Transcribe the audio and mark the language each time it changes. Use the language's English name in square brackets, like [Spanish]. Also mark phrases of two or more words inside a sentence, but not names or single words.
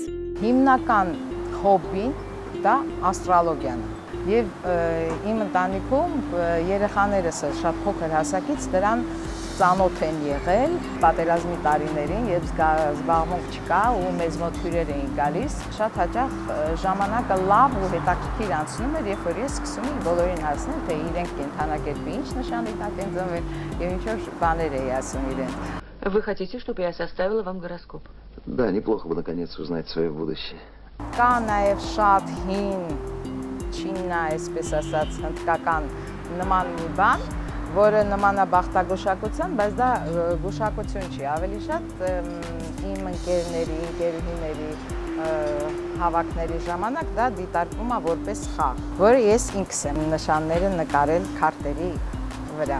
[Armenian] Հիմնական հոբբին դա աստրոլոգիան է։ Եվ իմ ընտանիքում երեխաներս շատ փոքր հասակից դրան ծանոթ են եղել պատերազմի տարիներին, երբ զբաղմունք չկա ու մեզ մոտ հյուրեր էին գալիս, շատ հաճախ ժամանակը լավ ու հետաքրքիր անցնում էր, երբ որ ես սկսում էի բոլորին հասնել, թե իրենք կենդանակերպի ինչ նշանի տակ են ծնվել եւ ինչ-որ բաներ էի ասում իրենց։ [Russian] Вы хотите, чтобы я составила вам гороскоп? Да, неплохо бы наконец узнать свое будущее. [Armenian] Կա նաեւ շատ հին չիննա, այսպես ասած, հնդկական նման մի բան, որը նման է բախտագուշակության, բայց դա գուշակություն չի, ավելի շատ իմ ընկերների, ընկերուհիների հավաքների ժամանակ դա դիտարկվում է որպես խաղ, որը ես ինքս եմ նշանները նկարել քարտերի վրա։